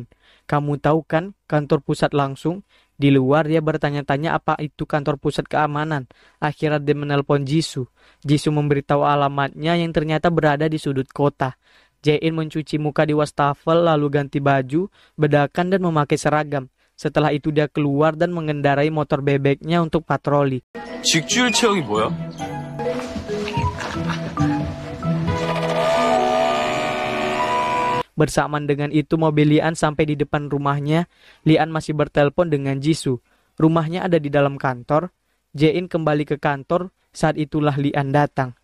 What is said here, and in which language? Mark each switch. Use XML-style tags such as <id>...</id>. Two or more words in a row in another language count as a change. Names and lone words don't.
<id>Kamu tahu kan kantor pusat langsung? Di luar dia bertanya-tanya apa itu kantor pusat keamanan. Akhirnya dia menelpon Jisoo. Jisoo memberitahu alamatnya yang ternyata berada di sudut kota. Jae-in mencuci muka di wastafel lalu ganti baju, bedakan dan memakai seragam. Setelah itu dia keluar dan mengendarai motor bebeknya untuk patroli.</id> <ko>직주일 체형이 뭐야?</ko> <id>Bersamaan dengan itu mobil Lian sampai di depan rumahnya. Lian masih bertelepon dengan Jisoo. Rumahnya ada di dalam kantor. Jae-in kembali ke kantor. Saat itulah Lian datang.</id>